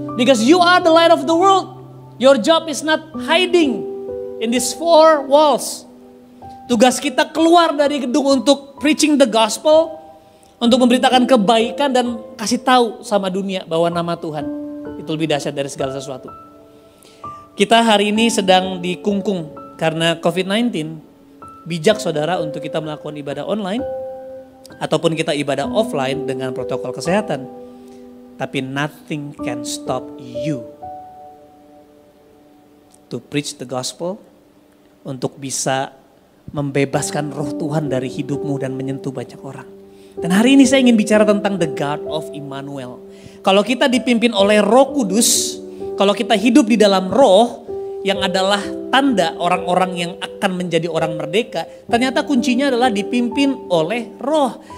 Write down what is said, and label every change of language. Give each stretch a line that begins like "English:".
English: Because you are the light of the world. Your job is not hiding in these four walls.
Indonesian: Tugas kita keluar dari gedung untuk
English: preaching the gospel,
Indonesian: untuk memberitakan kebaikan dan kasih tahu sama dunia bahwa nama Tuhan itu lebih dahsyat dari segala sesuatu. Kita hari ini sedang dikungkung karena COVID-19. Bijak saudara untuk kita melakukan ibadah online ataupun kita ibadah offline dengan protokol kesehatan.
English: Tapi nothing can stop you to preach the gospel,
Indonesian: untuk bisa membebaskan roh Tuhan dari hidupmu dan menyentuh banyak orang. Dan hari ini saya ingin bicara tentang
English: the God of Immanuel.
Indonesian: Kalau kita dipimpin oleh Roh Kudus, kalau kita hidup di dalam roh yang adalah tanda orang-orang yang akan menjadi orang merdeka, ternyata kuncinya adalah dipimpin oleh roh.